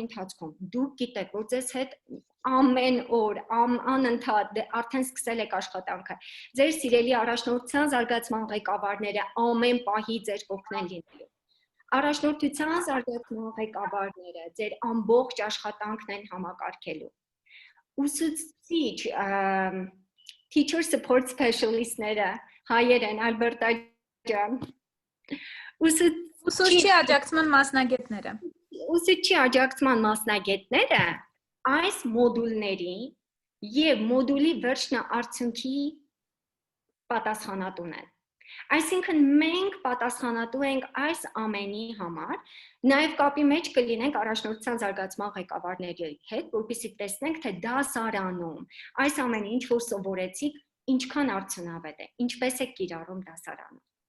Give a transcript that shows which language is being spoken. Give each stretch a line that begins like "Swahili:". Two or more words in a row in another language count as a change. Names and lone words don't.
Armenian: ընթացքում դուք գիտեք, որ ձեզ հետ ամեն օր, անընդհատ արդեն սկսել եք աշխատանքը։ Ձեր սիրելի առաջնորդության զարգացման ղեկավարները ամեն պահի ձեր կողքն լինելու։ Առաջնորդության զարգացման ղեկավարները ձեր ամբողջ աշխատանքն են համակարգելու։ Ուսուցիչ
English: teacher support specialist-
Armenian: ները հայեր են, Ալբերտա ջան։ Ուսուցչի աջակցման մասնագետները։ Ուսուցչի աջակցման մասնագետները այս մոդուլների եւ մոդուլի վերջնաարդյունքի պատասխանատուն են։ Այսինքն մենք պատասխանատու ենք այս ամենի համար, նաև կապի մեջ կլինենք առաջնորդության զարգացման ղեկավարների հետ, որպեսզի տեսնենք, թե դասարանում այս ամենը ինչ որ սովորեցիք, ինչքան արդյունավետ է, ինչպես է կիրառում դասարանում։